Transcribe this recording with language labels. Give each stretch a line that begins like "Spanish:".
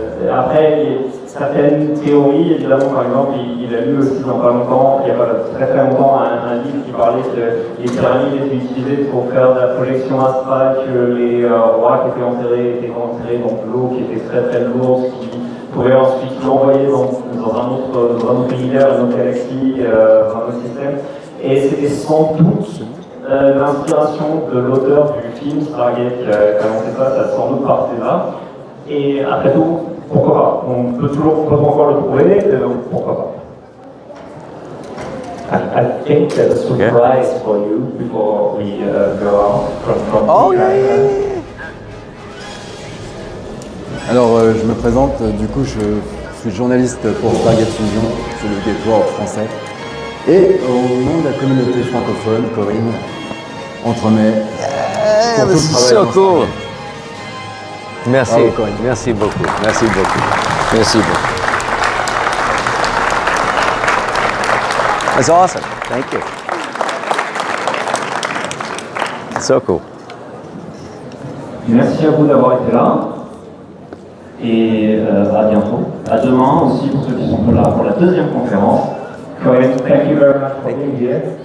French: Après, certaines théories, évidemment, par exemple, il a lu aussi dans pas longtemps, il n'y a pas très très longtemps, un livre qui parlait que les pyramides étaient utilisées pour faire de la projection astrale, que les rois qui étaient enterrés dans de l'eau qui était très très lourde, qui pouvaient ensuite l'envoyer dans un autre univers, une autre galaxie, un autre système. Et c'était sans doute l'inspiration de l'auteur du film Stargate qui a lancé ça, ça sans doute parti de là. Et après tout, pourquoi pas? On peut encore le prouver, donc pourquoi pas?
English: I think there's a surprise for you before we go out from yeah.
French: Alors, je me présente, du coup, je suis journaliste pour Stargate Fusion, c'est le gateway français. Et au nom de la communauté francophone, Corinne, entremets pour tout le travail.
English: So cool.
French: Merci, Bravo, Corinne. Merci beaucoup, merci beaucoup, merci beaucoup.
English: That's awesome, thank you. It's so cool.
French: Merci à vous d'avoir été là. Et à bientôt. À demain aussi pour ceux qui sont là pour la deuxième conférence.
English: Corin, thank you very much for being here.